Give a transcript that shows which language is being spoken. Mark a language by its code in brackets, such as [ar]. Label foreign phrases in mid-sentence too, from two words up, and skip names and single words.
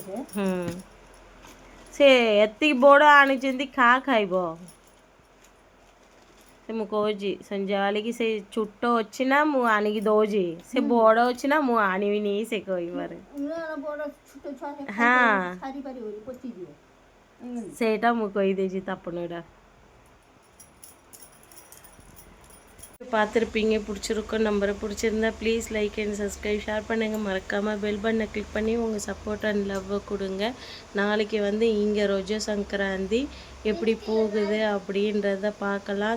[or] ସେ ଏତିକି ବଡ଼ ଆଣିଛନ୍ତି ଖାଇବ। ସେ ମୁଁ କହୁଛି ସନ୍ଧ୍ୟାବେଳେ କି ସେ ଛୋଟ ଅଛି ନା ମୁଁ ଆଣିକି ଦଉଛି, ସେ ବଡ଼ ଅଛି ନା ମୁଁ ଆଣିବିନି ସେ କହିବାରେ। ହଁ ସେଇଟା ମୁଁ କହିଦେଇଛି தப்புனுடா. [ta] பார்த்துருப்பீங்க, பிடிச்சிருக்கோம் நம்பரை. பிடிச்சிருந்தா [en] please like and subscribe, [ta] ஷேர் பண்ணுங்கள். மறக்காமல் [en] bell button [ta] கிளிக் பண்ணி உங்கள் [en] support and love [ta] கொடுங்க. நாளைக்கு வந்து இங்கே ரோஜா சங்கராந்தி எப்படி போகுது அப்படின்றத பார்க்கலாம்.